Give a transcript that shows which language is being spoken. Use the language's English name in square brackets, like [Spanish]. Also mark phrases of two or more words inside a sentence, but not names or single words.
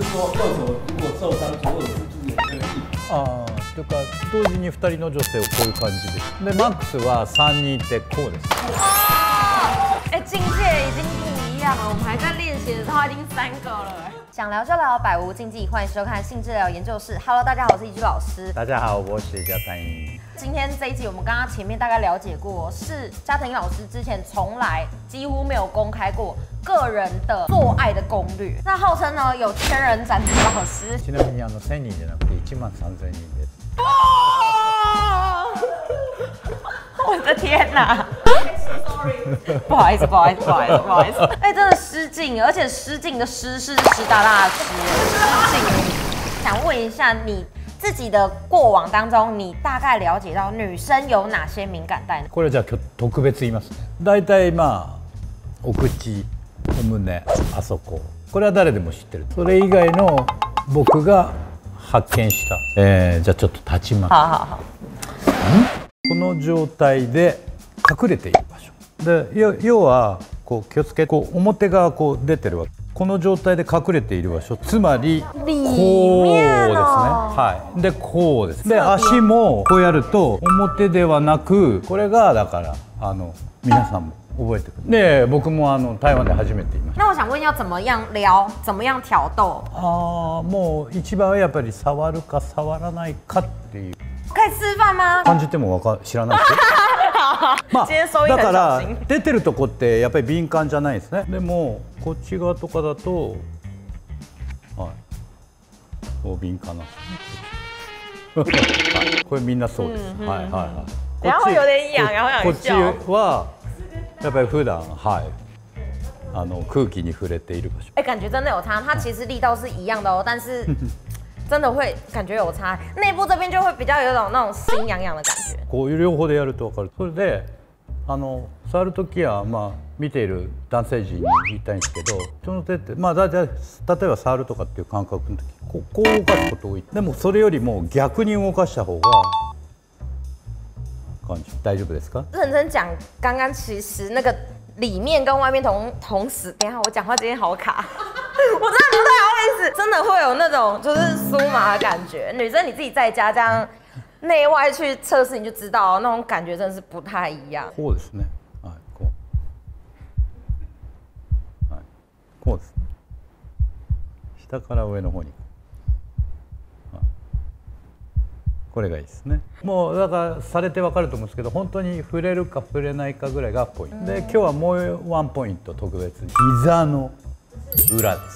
[Chinese] 说右手如果受伤，左手是不是也可以？ [Japanese] ああ、というか同時に2人の女性をこういう感じです。でマックスは3人いてこうです。 [Chinese] 哎，境界已经不一样了，我们还在练习的时候已经3个了。想聊就聊，百无禁忌，欢迎收看性治疗研究室。Hello， 大家好，我是一居老师。大家好，我是嘉丹英。今天这一集，我们刚刚前面大概了解过，是加藤鹰老师之前从来几乎没有公开过个人的做爱的攻略。那号称呢有千人斩的老师。 [Japanese] ちなみに1000人じゃなくて13000人です。 [Chinese] 我的天哪！不好意思，不好意思，不好意思，不好意思。哎，真的失敬，而且失敬的失是湿哒哒的湿，失敬。想问一下你自己的过往当中，你大概了解到女生有哪些敏感带呢？ [Japanese] これじゃあ特別言いますね。だいたいお口、お胸、あそこ。これは誰でも知ってる。それ以外の僕が発見した。じゃあちょっと立ちます。 [Chinese] 好好好。 [Japanese] この状態で隠れている場所で、要はこう気をつけ、こう表がこう出てるわけ。この状態で隠れている場所、つまりこうですね。はい。でこうです。で足もこうやると表ではなく、これがだから皆さんも覚えてくる。で僕も台湾で初めて言いました。 [Chinese] 那我想问要怎么样撩，怎么样挑逗？ [Japanese] もう一番はやっぱり触るか触らないかっていう。 [Chinese] 可以示范吗？ [Japanese] 感じても知らないですよ。まあ、だから出てるとこってやっぱり敏感じゃないですね。でもこっち側とかだと、はい、こう敏感なんですね。これみんなそうです。はいはいはい。 [Chinese] 然后有点痒，然后 [Japanese] こっちはやっぱり普段空気に触れている場所。 [Chinese] 哎，感觉真的有差，它其实力道是一样的哦，但是真的会感觉有差。内部这边就会比较有种那种心痒痒的感觉。 [Japanese] こういう両方でやると分かる。それで触るときは見ている男性陣に言いたいんですけど、その手って大体例えば触るとかっていう感覚の時こう動かすこと多い。でもそれよりも逆に動かした方が感じ大丈夫ですか？ [Chinese] 认真讲，刚刚其实那个里面跟外面同时，等一下我讲话今天好卡，我真的不太好意思，真的会有那种就是酥麻的感觉。女生你自己在家这样内外去测试，你就知道那种感觉真的是不太一样。 [Japanese] こうですね。はい、こう。はい、こうです。下から上の方に。これがいいですね。もうだからされてわかると思うんですけど、本当に触れるか触れないかぐらいがポイントで、今日はもうワンポイント特別に膝の裏です。